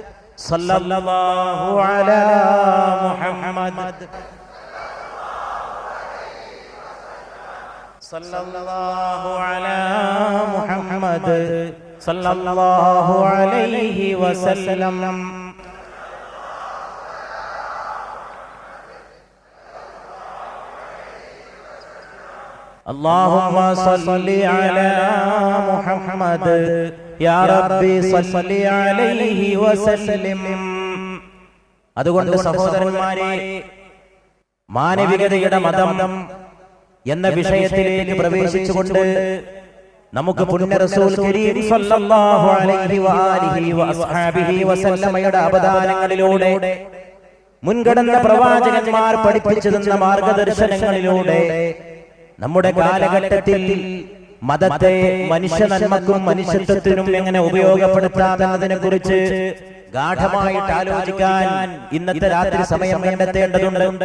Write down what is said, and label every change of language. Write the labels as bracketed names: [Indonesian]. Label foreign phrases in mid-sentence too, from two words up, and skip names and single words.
[Arabic] صلى الله على محمد، صلى الله على محمد، صلى الله عليه وسلم. اللهم صل على محمد يا ربي صل عليه وسلم. [Malayalam] അതുകൊണ്ട് സഹോദരന്മാരെ, മാനവികതയുടെ മതം എന്ന വിഷയത്തിലേക്ക് പ്രവേശിച്ചുകൊണ്ട് നമുക്ക് പുണ്യ റസൂൽ കരീം [Arabic] صلى الله عليه وآله وأصحابه [Malayalam] വസല്ലമയുടെ അവദാനങ്ങളിലൂടെ, മുൻകടന്ന പ്രവാചകന്മാർ പഠിപ്പിച്ചു തന്ന മാർഗദർശനങ്ങളിലൂടെ നമ്മുടെ കാലഘട്ടത്തിൽ മതത്തെ മനുഷ്യ നന്മക്കും മനുഷ്യത്വത്തിനും എങ്ങനെ ഉപയോഗപ്പെടുത്താമെന്നതിനെ കുറിച്ച് ഗാഢമായിട്ട് ആലോചിക്കാൻ ഇന്നത്തെ രാത്രി സമയം കണ്ടെത്തേണ്ടതുണ്ട്.